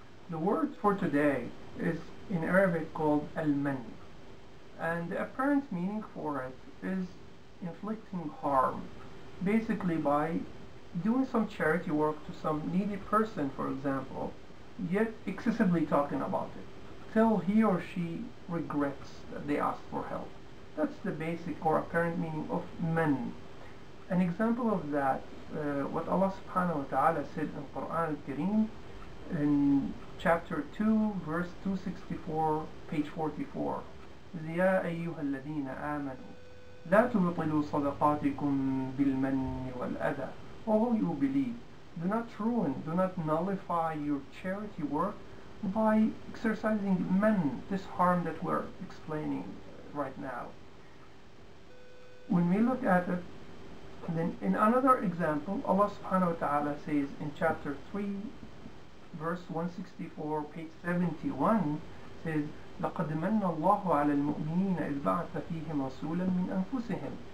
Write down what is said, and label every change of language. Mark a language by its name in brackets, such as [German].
[English] The word for today is in Arabic called al-mann, and the apparent meaning for it is inflicting harm, basically by doing some charity work to some needy person, for example, yet excessively talking about it till he or she regrets that they asked for help. That's the basic or apparent meaning of mann. An example of that, what Allah subhanahu wa ta'ala said in Quran al-Kareem in chapter 2 verse 264, page 44. [Arabic] يا أيها الذين آمنوا لا تبطلوا صدقاتكم بالمن والأذى. [English] All you believe, do not ruin, do not nullify your charity work by exercising man, this harm that we're explaining right now. When we look at it, then in another example, Allah subhanahu wa ta'ala says in chapter 3 verse 164, page 71, says [Arabic] لقد من الله على المؤمنين إذ بعث فيهم رسولا من أنفسهم.